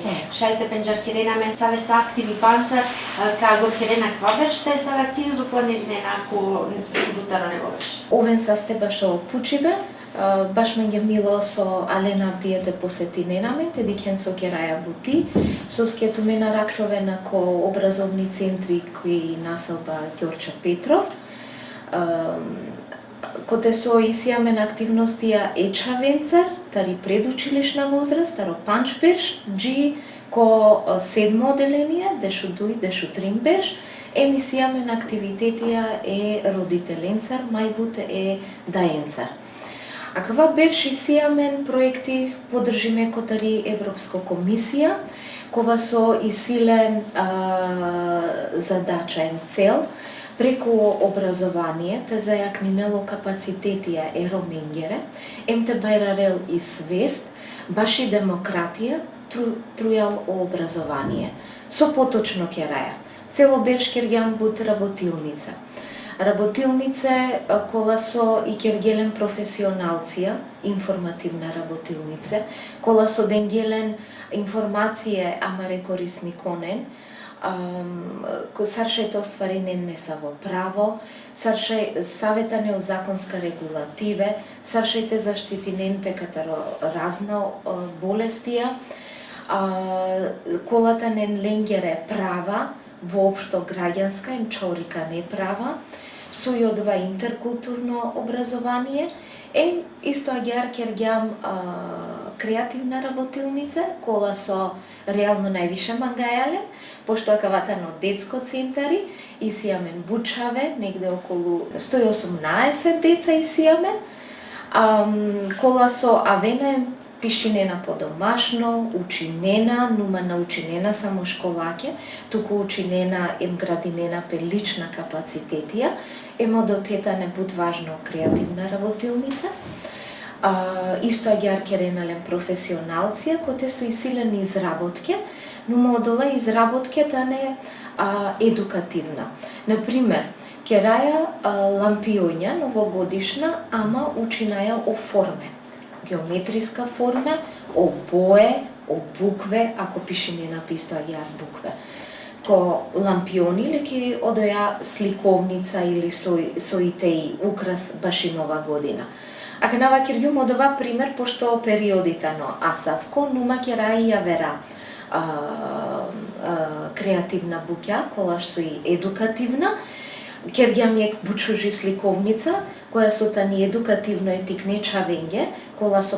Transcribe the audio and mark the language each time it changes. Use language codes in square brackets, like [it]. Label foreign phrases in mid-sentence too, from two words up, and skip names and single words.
[rom] Șalte penjar Kerena men save sa activi panța ca agor Kerena kvaverște save activi după nežnena cu žutarone voleš. Овен састебашо пучибе, [mk] баш ме ги мило [rom] со Алена Авдијете посетиненаме, теди кен со Кераја Бути, со скетуме на Ракровена ко [mk] образовни центри [rom] кои населба Георгче Петров. Коте со исијаме на активностија Ечавенцар, [mk] тари предучилишна возраст, [rom] таро Панчбеш, джи ко [mk] седмо оделение, [rom] дешу дуј, дешу тримбеш, емисијаме на активитетија е родителенцар, мајбут е даенцар. А кава беше сијамен проекти подржиме котари [mk] Европска комисија, [rom] кова со исиле [mk] задача им цел, преку образование, [rom] те зајакнинело капацитетија ероменгере, емте бајрарел и свест, баши демократија, трујал о образование. Со поточно Кераја. [mk] Цело [rom] беш кергјан бут работилница. Работилнице кола со и кергелен професионалција, [mk] информативна работилнице, [rom] кола со денгелен информација амаре [mk] корисни конен, [rom] саршајте остварене не са во право, саршај саветане о [mk] законска регулативе, [rom] саршајте заштитинен пекатаро [mk] разна болестија, [rom] колата нен ленгере права, воопшто [mk] граѓанска им [rom] чорика не права, со и одва [mk] интеркултурно [rom] образование, исто агјар кергјам [mk] креативна работилница, [rom] кола со реално највише мангајале, пошто акаватано [mk] детско центари, [rom] исијамен бучаве, [mk] негде околу [rom] 118 деца исијамен, кола со авена пишинена подомашно, учинена, нума научинена само школаќе, туку учинена градинена пе [mk] лична капацитетија, [rom] модотета не [mk] бут важно креативна работилница. [rom] Исто агјар керенален професионалција, коте со исилени изработке, но модола изработката не едукативна. [mk] Например, [rom] кераја лампионја новогодишна, ама учинаја о форме. [mk] Геометриска форма, [rom] о бое, о букве, ако пише не написто агјар букве. Ко лампиони или ки одоја сликовница или со итеи украс баши [mk] нова година. [rom] Ака нава кирјум одова пример, пошто периодите но асавко, нума керај јавера [mk] креативна буќа, [rom] колаш со и едукативна, кергјам јек бучужи сликовница, која со тани [mk] едукативно етикне [rom] чавење, кола со